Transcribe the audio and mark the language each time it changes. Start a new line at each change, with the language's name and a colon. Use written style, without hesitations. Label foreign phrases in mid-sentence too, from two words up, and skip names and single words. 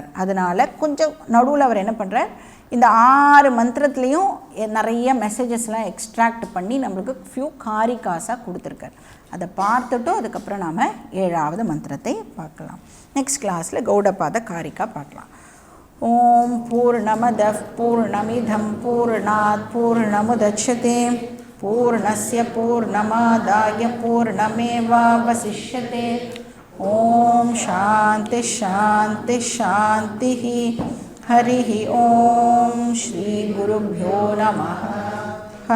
Tamil: அதனால் கொஞ்சம் நடுவில் அவர் என்ன பண்ணுறார், இந்த 6 மந்திரத்துலேயும் நிறைய
English: messages extract
Tamil: பண்ணி நம்மளுக்கு ஃபியூ காரிகாஸாக கொடுத்துருக்கார். அதை பார்த்துட்டும் அதுக்கப்புறம் நாம் 7வது மந்திரத்தை பார்க்கலாம்.
English: next class
Tamil: கௌடபாத காரிகா பார்க்கலாம்.
Sanskrit: ओम् पूर्णमदः पूर्णमिदम् पूर्णात् पूर्णमुदच्यते पूर्णस्य पूर्णमादाय पूर्णमेवावशिष्यते. ओम् शान्ति शान्ति शान्ति. हरि ओम् श्री गुरुभ्यो नमः.